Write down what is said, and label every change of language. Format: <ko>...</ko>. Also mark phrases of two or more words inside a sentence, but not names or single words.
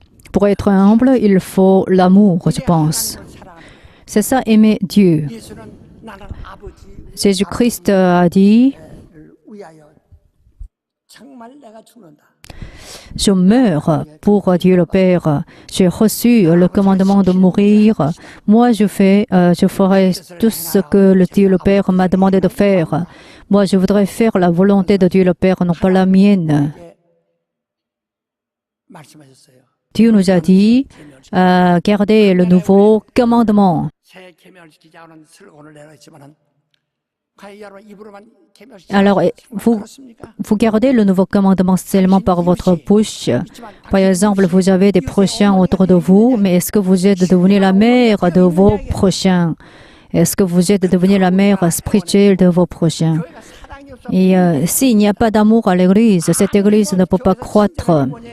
<fr>Pour être humble, il faut l'amour, je pense. C'est ça, aimer Dieu.</fr> <ko>예수는 나는 아버지</ko> <fr>Jésus-Christ a dit,</fr> <ko>위하여 정말 내가 죽는다.</ko> <fr>je meurs pour Dieu le Père. J'ai reçu le commandement de mourir. Moi, je ferai tout ce que le Dieu le Père m'a demandé de faire. Moi, je voudrais faire la volonté de Dieu le Père, non pas la mienne.</fr> <ko>말씀하셨어요.</ko> <fr>Dieu nous a dit, gardez le nouveau commandement.</fr> <ko>새 계명을 지키자는 슬로건을 내가 했지만은 과연 여러분 입으로만 계명을</ko> <fr>Alors,</fr> <ko>지키고</ko> <fr>vous gardez le nouveau commandement seulement par votre bouche. Par exemple, vous avez des prochains autour de vous, mais est-ce que vous êtes devenu la mère de vos prochains? Est-ce que vous êtes devenu la mère spirituelle de vos prochains? Et s'il n'y a pas d'amour à l'Église, cette Église ne peut pas croître.</fr>